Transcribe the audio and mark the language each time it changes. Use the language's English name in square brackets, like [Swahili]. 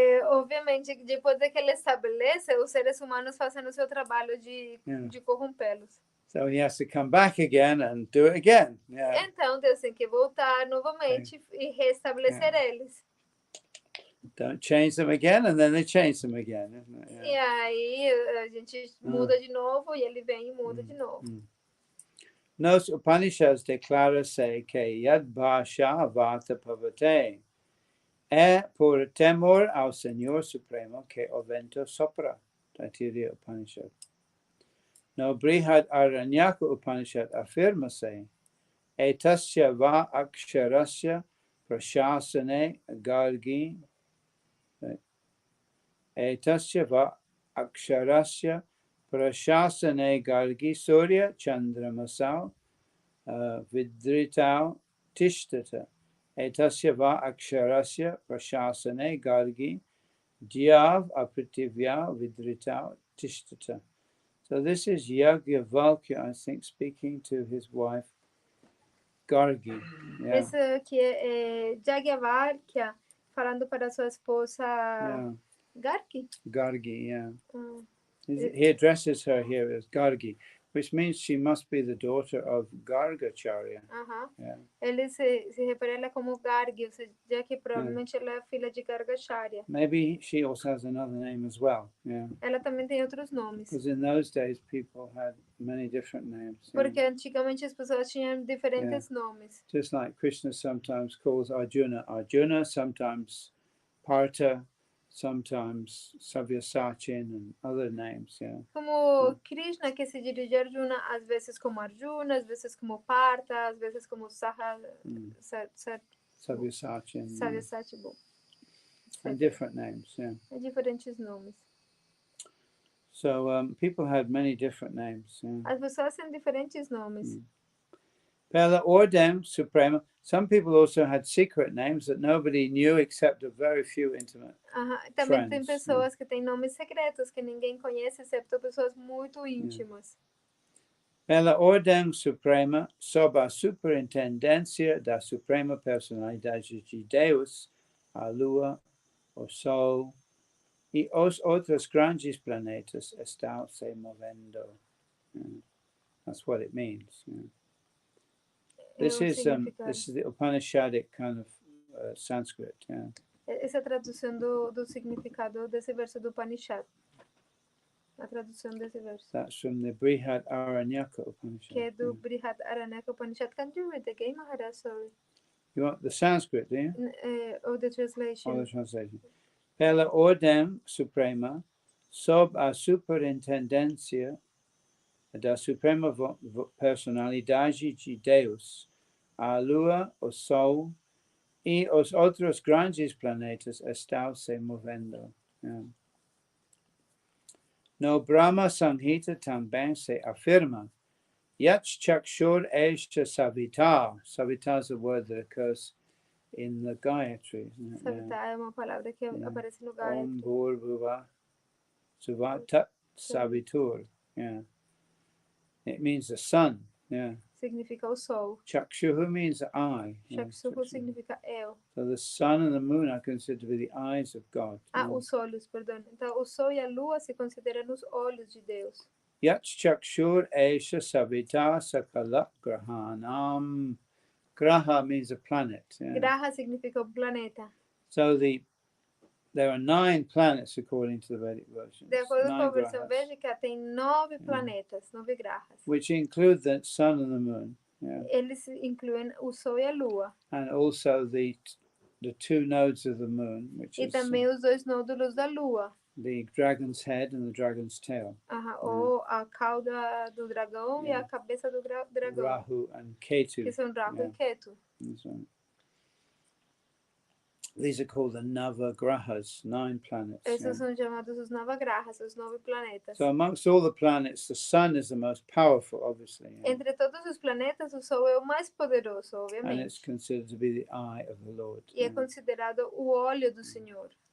[Portuguese] Obviamente, depois de que ele estabelece, os seres humanos fazem o seu trabalho de corrompê-los. [English] So he has to come back again and do it again. [Portuguese] Então, Deus tem que voltar novamente e restabelecer eles. [English] Don't change them again, and then they change them again, isn't it? [Portuguese] E aí a gente muda de novo e ele vem e muda de novo. Nos Upanishads declara-se que [Sanskrit] Yad Bhasha Vata Pavate [Portuguese] é por temor ao Senhor Supremo que o vento sopra. Taittiriya Upanishad. No Brihad Aranyaka Upanishad afirma-se [Sanskrit] etasya va aksharasya prashasane gargi etasya va aksharasya prashasane gargi surya chandramasau vidritau tishtata etasya va aksharasya prashasane gargi dyav apritivya vidritau tishtata. [English] So this is Yajnavalkya, I think, speaking to his wife Gargi. [Portuguese] Esse aqui é Yajnavalkya falando para sua esposa Gargi. [English] Gargi, He addresses her here as Gargi, which means she must be the daughter of Gargacharya. [Portuguese] Ele se refere a ela como Gargi, ou seja, já que provavelmente ela é filha de Gargacharya. [English] Maybe she also has another name as well. [Portuguese] Ela também tem outros nomes. [English] Because in those days people had many different names. [Portuguese] Porque antigamente as pessoas tinham diferentes nomes. [English] Just like Krishna sometimes calls Arjuna Arjuna, sometimes Partha, sometimes Savyasachin and other names, [Portuguese] Como Krishna, que se dirige a Arjuna, às vezes como Arjuna, às vezes como Partha, às vezes como Savyasachin. Savyasachin. [English] And different names, [Portuguese] Diferentes nomes. [English] So people had many different names. [Portuguese] As pessoas têm diferentes nomes. Pela Ordem Suprema, [English] some people also had secret names that nobody knew except a very few intimate [Portuguese] Também friends. tem pessoas que têm nomes secretos que ninguém conhece, exceto pessoas muito íntimas. Pela Ordem Suprema, sob a superintendência da Suprema Personalidade de Deus, a Lua, o Sol, [Spanish] y os otros grandes planetas están se moviendo. [English] That's what it means. This is the Upanishadic kind of Sanskrit. [Portuguese] Essa tradução do significado desse verso do Upanishad. A tradução desse verso. That's from the Brihad Aranyaka Upanishad. Que é do Brihad Aranyaka Upanishad. [English] Can you read again, Maharaj? Sorry. You want the Sanskrit, do you? Or the translation. Or the translation. [Portuguese] Pela ordem suprema, sob a superintendência da suprema personalidade de Deus, a Lua, o Sol e os outros grandes planetas estão se movendo. No Brahma Samhita também se afirma [Sanskrit] Yat Chakshur Esha Savita. [English] Savita is a word that occurs in the Gayatri. [Portuguese] Savita é uma palavra que aparece no Gayatri. [Sanskrit] Om Bhurbuva Suvatat Savitur. [English] It means the sun. [Portuguese] Significa o sol. [English] Chakshuhu means eye. [Portuguese] Chakshuhu significa eu. [English] So the sun and the moon are considered to be the eyes of God. [Portuguese] Os olhos, perdão. Então o sol e a lua se consideram os olhos de Deus. [Sanskrit] Yat Chakshur Esha Savita Sakala Grahanam. [English] Graha means a planet. [Portuguese] Graha significa planeta. [English] So there are 9 planets according to the Vedic version. [Portuguese] De acordo com a versão védica, tem 9 planetas, 9 grahas. [English] Which include the sun and the moon. [Portuguese] Eles incluem o sol e a lua. [English] And also the 2 nodes of the moon, which [Portuguese] e também os 2 nódulos da lua. [English] The dragon's head and the dragon's tail. [Portuguese] Ou a cauda do dragão e a cabeça do dragão. [English] Rahu and Ketu. [Portuguese] Que são Rahu e Ketu. [English] These are called the Navagrahas, 9 planets. [Portuguese] Esses são chamados os Navagrahas, os 9 planetas. [English] So amongst all the planets, the sun is the most powerful, obviously. [Portuguese] Entre todos os planetas, o Sol é o mais poderoso, obviamente. [English] And it's considered to be the eye of the Lord. [Portuguese] E é considerado o olho do Senhor.